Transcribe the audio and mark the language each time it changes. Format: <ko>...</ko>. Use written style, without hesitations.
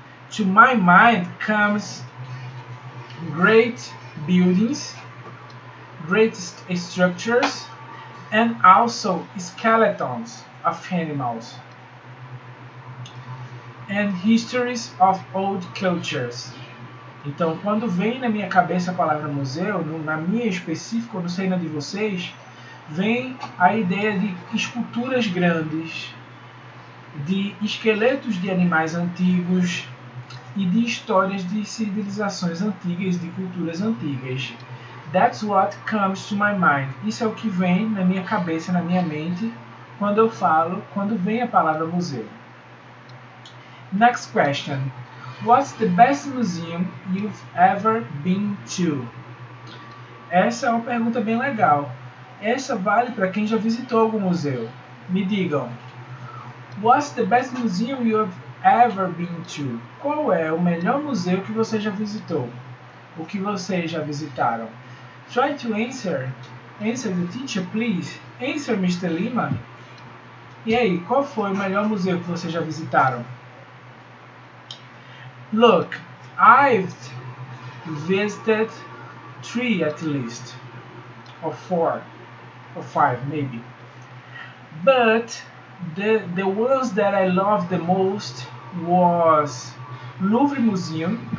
<en>To my mind comes great buildings, great structures, and also skeletons of animals, and histories of old cultures.</en> <pt>Então, quando vem na minha cabeça a palavra museu, na minha específica, não sei na de vocês, vem a ideia de esculturas grandes, de esqueletos de animais antigos e de histórias de civilizações antigas, de culturas antigas.</pt> <en>That's what comes to my mind.</en> <pt>Isso é o que vem na minha cabeça, na minha mente, quando vem a palavra museu.</pt> <en>Next question. What's the best museum you've ever been to?</en> <pt>Essa é uma pergunta bem legal. Essa vale para quem já visitou algum museu. Me digam.</pt> <en>What's the best museum you've ever been to?</en> <pt>Qual é o melhor museu que você já visitou? O que vocês já visitaram?</pt> <en>Try to answer. Answer the teacher, please. Answer, Mr. Lima.</en> <pt>E aí, qual foi o melhor museu que vocês já visitaram?</pt> <en>Look, I've visited 3 at least. Or 4. Or 5 maybe. But the ones that I loved the most was Louvre Museum.</en>